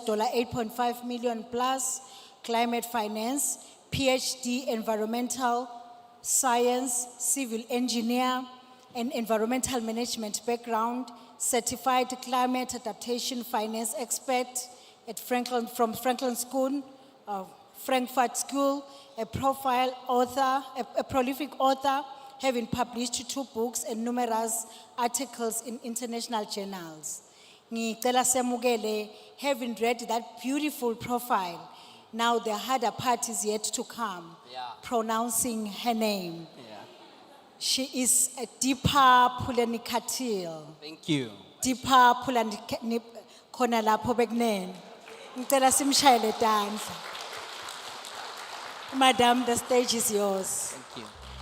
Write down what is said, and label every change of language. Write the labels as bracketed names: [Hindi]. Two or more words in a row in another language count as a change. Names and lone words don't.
[English] $8.5 million plus climate finance, PhD environmental science, civil engineer, and environmental management background, certified climate adaptation finance expert at from Franklin School, Frankfurt School, a profile author, a prolific author, having published 2 books and numerous articles in international journals. [Swati] Ngicela semukele, [English] having read that beautiful profile, now the harder part is yet to come, pronouncing her name. She is a Deepa Pulanikatil. Thank you. [Swati] Deepa Pulanikatil, khona lapho bekunene. Ngicela simshayele tandla. [English] Madam, the stage is yours. Thank you.